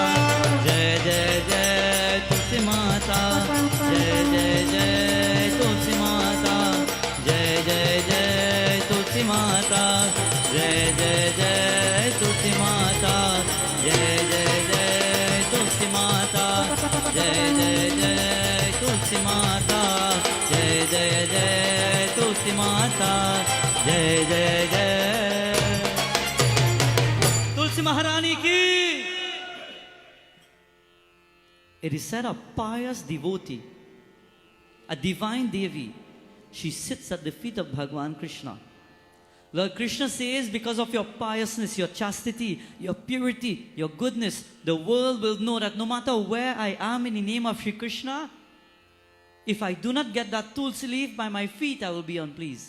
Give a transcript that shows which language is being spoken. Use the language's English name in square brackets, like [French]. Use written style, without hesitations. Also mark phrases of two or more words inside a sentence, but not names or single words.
[Hindi] जय जय जय तुलसी माता, जय जय जय तुलसी माता, जय जय जय तुलसी माता, जय जय जय तुलसी माता, जय जय जय तुलसी माता, जय जय जय तुलसी माता, जय जय जय तुलसी माता, जय जय जय तुलसी महारानी की. [English] It is said a pious devotee, a divine Devi, she sits at the feet of Bhagwan Krishna. Lord Krishna says, because of your piousness, your chastity, your purity, your goodness, the world will know that no matter where I am in the name of Shri Krishna, if I do not get that tulsi leaf by my feet, I will be unpleased.